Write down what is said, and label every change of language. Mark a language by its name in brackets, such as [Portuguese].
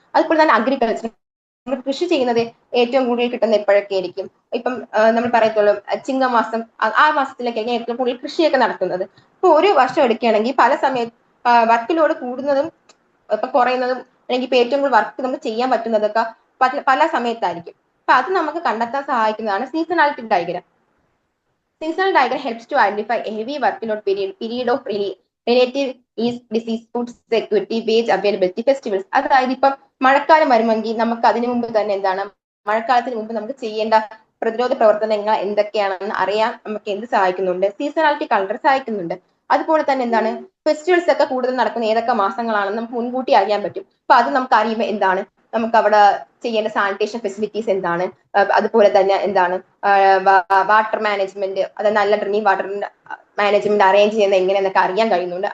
[Malayalam] അതുപോലെ തന്നെ അഗ്രികൾച്ചർ, നമ്മൾ കൃഷി ചെയ്യുന്നത് ഏറ്റവും കൂടുതൽ കിട്ടുന്ന എപ്പോഴൊക്കെ ആയിരിക്കും, ഇപ്പം നമ്മൾ പറയത്തുള്ളൂ ചിങ്ങമാസം, ആ മാസത്തിലൊക്കെയാണ് ഏറ്റവും കൂടുതൽ കൃഷിയൊക്കെ നടത്തുന്നത്. ഇപ്പൊ ഒരു വർഷം എടുക്കുകയാണെങ്കിൽ പല സമയത്ത് വർക്ക് ലോഡ് കൂടുന്നതും ഇപ്പൊ കുറയുന്നതും, അല്ലെങ്കിൽ ഇപ്പൊ ഏറ്റവും കൂടുതൽ വർക്ക് നമുക്ക് ചെയ്യാൻ പറ്റുന്നതൊക്കെ പല സമയത്തായിരിക്കും. അപ്പൊ അത് നമുക്ക് കണ്ടെത്താൻ സഹായിക്കുന്നതാണ് seasonality diagram. [English] Seasonal diagram helps to identify a heavy workload period of relative ease, disease, food security, wage availability, festivals. [Malayalam] അതായത് ഇപ്പം മഴക്കാലം വരുമെങ്കിൽ നമുക്ക് അതിനു മുമ്പ് തന്നെ എന്താണ്, മഴക്കാലത്തിന് മുമ്പ് നമുക്ക് ചെയ്യേണ്ട പ്രതിരോധ പ്രവർത്തനങ്ങൾ എന്തൊക്കെയാണെന്ന് അറിയാൻ നമുക്ക് എന്ത് സഹായിക്കുന്നുണ്ട്, സീസണാലിറ്റി കലണ്ടർ സഹായിക്കുന്നുണ്ട്. അതുപോലെ തന്നെ എന്താണ്, ഫെസ്റ്റിവൽസ് ഒക്കെ കൂടുതൽ നടക്കുന്ന ഏതൊക്കെ മാസങ്ങളാണെന്ന് നമുക്ക് മുൻകൂട്ടി അറിയാൻ പറ്റും. അപ്പൊ അത് നമുക്ക് അറിയുമ്പോൾ എന്താണ്, നമുക്ക് അവിടെ ചെയ്യേണ്ട സാനിറ്റേഷൻ ഫെസിലിറ്റീസ് എന്താണ്, അതുപോലെ തന്നെ എന്താണ് വാട്ടർ മാനേജ്മെന്റ്, അത് നല്ല ഡ്രിങ്കിങ് വാട്ടർ മാനേജ്മെന്റ് അറേഞ്ച് ചെയ്യുന്നത് എങ്ങനെയെന്നൊക്കെ അറിയാൻ കഴിയുന്നുണ്ട്.